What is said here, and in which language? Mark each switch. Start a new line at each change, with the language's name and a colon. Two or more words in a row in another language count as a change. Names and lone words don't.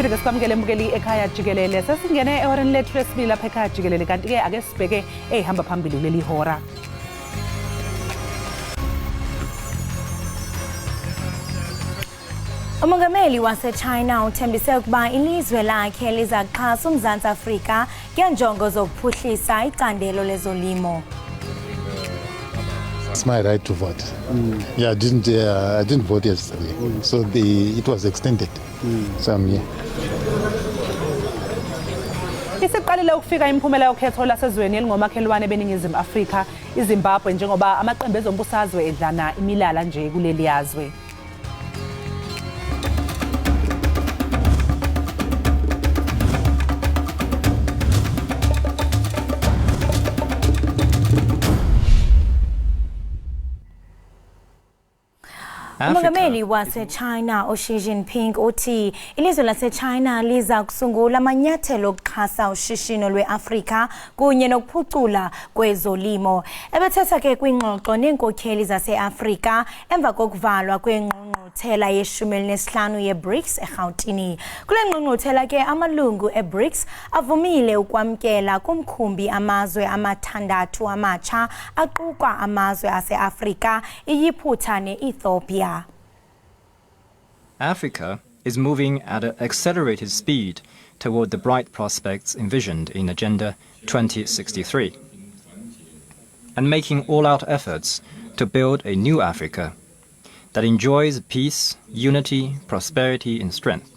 Zulu: sikwamukele mbukeli Ekhaya Jikelele. Sesingene ehoreni lethu lesibili lapha ekhaya Jikelele, kanti ke ake sibheke ehamba phambili leli hora.
Xhosa: Umongameli wase-China uthembise ukuba ilizwe lakhe lizaxhasa uMzantsi Afrika ngenjongo zokuphuhlisa icandelo lezolimo.
English: It's my right to vote. Yeah, I didn't vote yesterday, so it was extended. So I'm here.
Zulu: Isiqalile ukufika imiphumela yokhetho lasezweni elingomakhelwane beningizimu Afrika, iZimbabwe, njengoba amaqembu ezombusazwe edlana imilala nje kuleli yazwe.
Xhosa: Umongameli wase-China Xi Jinping uthi ilizwe lase-China liza kusungula amanyathelo okuxhasa ushishino lwe-Afrika kunye nokuphucula kwezolimo. Ebethetha ke kwingxoxo neenkokheli zase-Afrika emva kokuvalwa kwengqungquthela ye-15 ye-BRICS eRhawutini. Kule ngqungquthela ke amalungu e-BRICS avumile ukwamkela kumkhumbi amazwe amathandathu amatsha aquka amazwe ase-Afrika, iYiphutha ne-Ethiopia.
English: Africa is moving at an accelerated speed toward the bright prospects envisioned in Agenda 2063 and making all-out efforts to build a new Africa that enjoys peace, unity, prosperity and strength.